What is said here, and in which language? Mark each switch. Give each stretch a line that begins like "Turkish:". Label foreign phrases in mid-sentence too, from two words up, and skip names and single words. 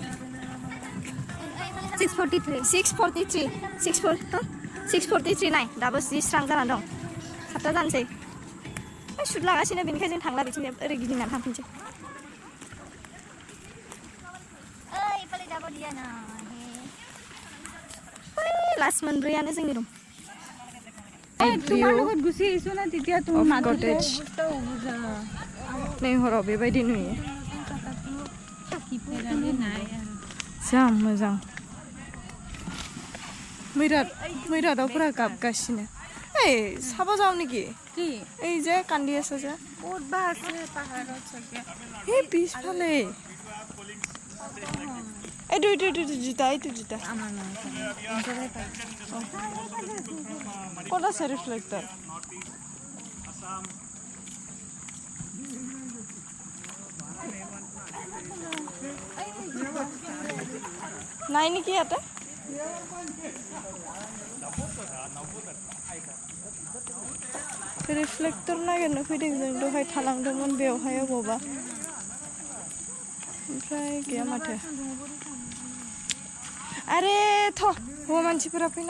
Bodo: 6:43 नाय दाबो जि स्रां जाना दं 7टा जानोसै शुट लागासिनो बेनिखायनो जों थांला बिथिं ओरै गिदिंनानै थांफिनसै लास्ट मोनब्रैयानो जोंनि रुम
Assamese: লগত গুছি আহিছো না তেতিয়া তুমি মাথতে
Bodo: नै हराव बेबायदि नुयो जा मोजां मैरादावफोरा गाबगासिनो
Assamese: এই চাব যাওঁ নেকি কি এই যে কান্দি আছে যে ক'ত বা আছে পাহাৰত চাগে এই পিছফালে এইটো জোতা আমাৰ নহয় ক'ত আছে ৰিফ্লেক্টৰ নাই নেকি ইয়াতে
Bodo: रिफ्लेक्टर नागिरनो फैदों जों दहाय थालांदोंमोन बेवहाय अबावबा ओमफ्राय गैया माथो आरे थ' हौवा मानसिफोरा फैनांगौ